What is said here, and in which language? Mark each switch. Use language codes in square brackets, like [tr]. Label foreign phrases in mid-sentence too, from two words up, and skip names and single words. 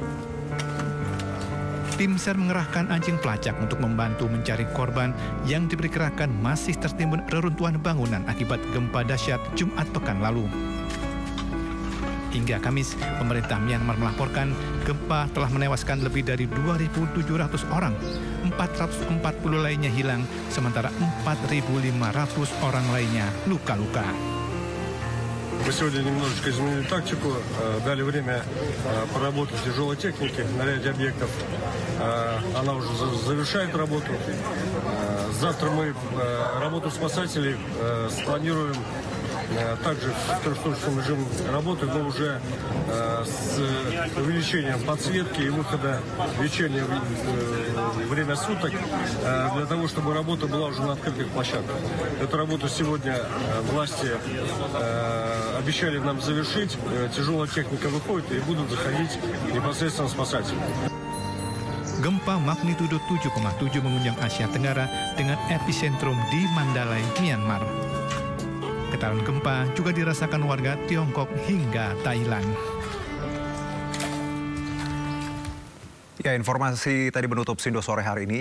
[id] Tim SAR mengerahkan anjing pelacak untuk membantu mencari korban yang diperkirakan masih tertimbun reruntuhan bangunan akibat gempa dahsyat Jumat pekan lalu. Hingga Kamis, pemerintah Myanmar melaporkan gempa telah menewaskan lebih dari 2.700 orang, 440 lainnya hilang, sementara 4.500 orang lainnya luka-luka. [ru] Мы сегодня немножечко изменили тактику, дали время поработать тяжелой технике на ряде объектов. Она уже завершает работу. Завтра мы работу спасателей спланируем также в трехсуточном режиме работы, но уже с увеличением подсветки и выхода в вечернее время суток, для того, чтобы работа была уже на открытых площадках. Эту работу сегодня власти обещали нам завершить. Тяжелая техника выходит и будут заходить непосредственно спасатели. [id] Gempa magnitudo 7,7 mengunjung Asia Tenggara dengan epicentrum di Mandalay, Myanmar. Getaran gempa juga dirasakan warga Tiongkok hingga Thailand. Ya, informasi tadi menutup Sindo sore hari ini.